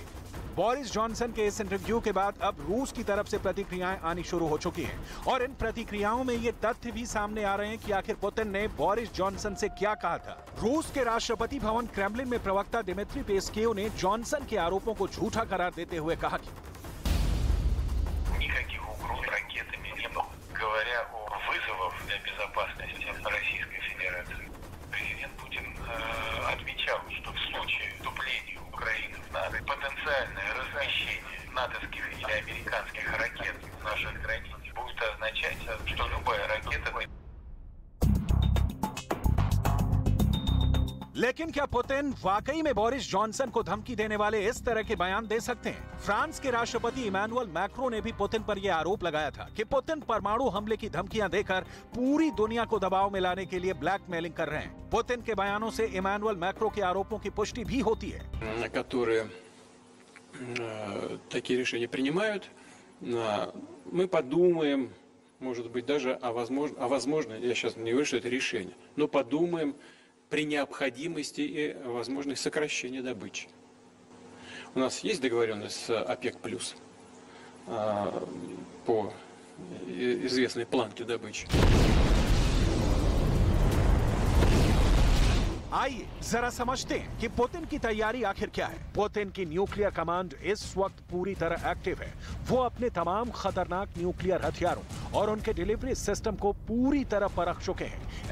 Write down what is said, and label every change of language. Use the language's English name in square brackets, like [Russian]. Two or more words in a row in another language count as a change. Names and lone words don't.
[Hindi] बोरिस जॉनसन के इस इंटरव्यू के बाद अब रूस की तरफ से प्रतिक्रियाएं आनी शुरू हो चुकी हैं और इन प्रतिक्रियाओं में ये तथ्य भी सामने आ रहे हैं कि आखिर पुतिन ने बोरिस जॉनसन से क्या कहा था। रूस के राष्ट्रपति भवन क्रेमलिन में प्रवक्ता दिमित्री पेस्केव ने जॉनसन के आरोपों को झूठा करार देते हुए कहा कि [Russian] говоря о вызовах для безопасности Российской Федерации, президент Путин отмечал, что в случае вступления Украины в НАТО потенциальное размещение натовских или американских ракет в наших границах будет означать, что любая ракета... [Hindi] लेकिन क्या पुतिन वाकई में बोरिस जॉनसन को धमकी देने वाले इस तरह के बयान दे सकते हैं? फ्रांस के राष्ट्रपति इमैनुअल मैक्रो ने भी पुतिन पर यह आरोप लगाया था कि पुतिन परमाणु हमले की धमकियां देकर पूरी दुनिया को दबाव में लाने के लिए ब्लैकमेलिंग कर रहे हैं। पुतिन के बयानों से इमैनुअल मैक्रो के आरोपों की पुष्टि भी होती है। [Russian] которые такие решения принимают, мы подумаем, может быть, даже о возможно, я сейчас не говорю, что это решение, но подумаем при необходимости и возможности сокращения добычи. У нас есть договоренность с ОПЕК+, по известной планке добычи. [Hindi] आइए जरा समझते हैं कि पुतिन की तैयारी आखिर क्या है। पुतिन की न्यूक्लियर कमांड इस वक्त पूरी तरह एक्टिव है। वो अपने तमाम खतरनाक न्यूक्लियर हथियारों और उनके डिलीवरी सिस्टम को पूरी तरह परख चुके हैं।